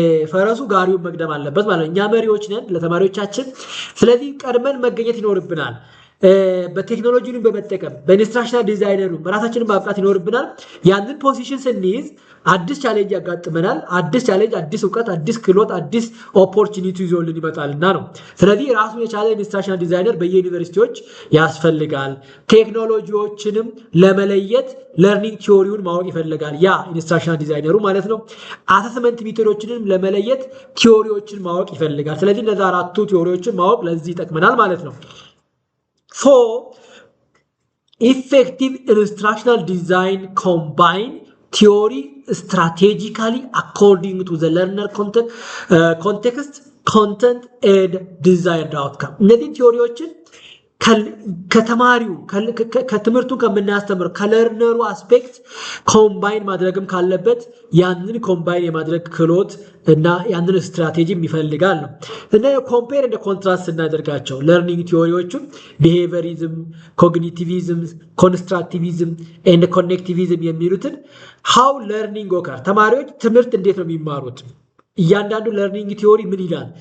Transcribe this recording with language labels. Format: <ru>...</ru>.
<am>ፈረሱ ጋሪውን መቅደም አለበት ማለት ነው። እኛ መሪዎች ነን ለተማሪዎቻችን። ስለዚህ ቀድመን መገኘት ይኖርብናል። በቴክኖሎጂውን በመጠቀም በኢንስትራክሽናል ዲዛይነሩ ራሳችንን ማብቃት ይኖርብናል። ያንን ፖዚሽን ስንይዝ አዲስ ቻሌንጅ ያጋጥመናል። አዲስ ቻሌንጅ፣ አዲስ እውቀት፣ አዲስ ክህሎት፣ አዲስ ኦፖርቹኒቲ ይዞልን ይመጣልና ነው። ስለዚህ ራሱን የቻለ ኢንስትራክሽናል ዲዛይነር በየዩኒቨርሲቲዎች ያስፈልጋል። ቴክኖሎጂዎችንም ለመለየት ለርኒንግ ቲዮሪውን ማወቅ ይፈልጋል፣ ያ ኢንስትራክሽናል ዲዛይነሩ ማለት ነው። አሰስመንት ሜቶዶችንም ለመለየት ቲዮሪዎችን ማወቅ ይፈልጋል። ስለዚህ እነዛ አራቱ ቲዮሪዎችን ማወቅ ለዚህ ይጠቅመናል ማለት ነው።</am> <en>effective instructional design combine theory strategically according to the learner context, content and desired outcome.</en> <am>እነዚህ ቲዮሪዎችን ከተማሪው ከትምህርቱን ከምናስተምር ከለርነሩ አስፔክት ኮምባይን ማድረግም ካለበት ያንን ኮምባይን የማድረግ ክህሎት እና ያንን ስትራቴጂ ይፈልጋል ነው። እና ኮምፔር እንደ ኮንትራስት እናደርጋቸው ለርኒንግ ቲዮሪዎቹ ቢሄቪየሪዝም፣ ኮግኒቲቪዝም፣ ኮንስትራክቲቪዝም ኤንድ ኮኔክቲቪዝም የሚሉትን ሃው ለርኒንግ ኦከር ተማሪዎች ትምህርት እንዴት ነው የሚማሩት እያንዳንዱ ለርኒንግ ቲዮሪ ምን ይላል?</am>